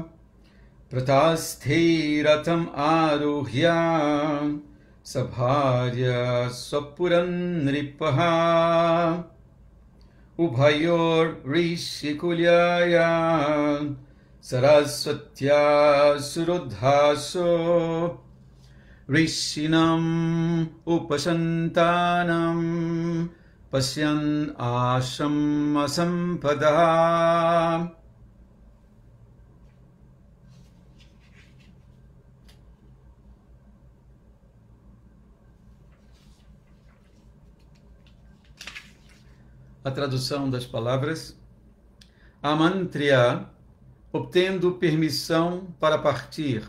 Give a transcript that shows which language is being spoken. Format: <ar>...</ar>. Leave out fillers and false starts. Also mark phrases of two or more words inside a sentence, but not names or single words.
<sa>प्रतस्थिरथम् आरुह्य सभार्यः स्वपुरं नृपः उभयोः ऋषिकुल्यायाः सरस्वत्याः सुरोधसोः ऋषीणाम् उपशान्तानाम् पश्यन् आश्रम सम्पदः.</sa> <pt>A tradução das palavras. Amantriya, obtendo permissão para partir.</pt>